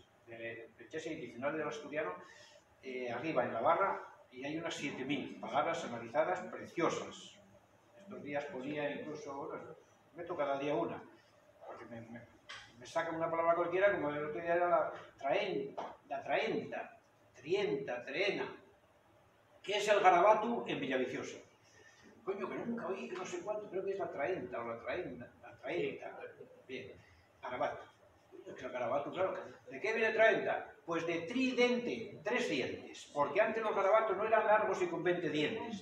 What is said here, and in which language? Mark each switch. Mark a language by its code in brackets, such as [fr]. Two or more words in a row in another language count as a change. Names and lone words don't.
[es] Echase el diccionario del asturiano, arriba en la barra, y hay unas 7000 palabras analizadas preciosas. Estos días ponía incluso, bueno, meto cada día una, porque me sacan una palabra cualquiera, como el otro día era la traenta, trienta, treena. ¿Qué es el garabato en Villaviciosa? Coño, que nunca oí, que no sé cuánto, creo que es la traenta o la traenta. Bien, garabato. Coño, que el garabato, claro. ¿De qué viene traenta? Pues de tridente, 3 dientes. Porque antes los garabatos no eran largos y con 20 dientes.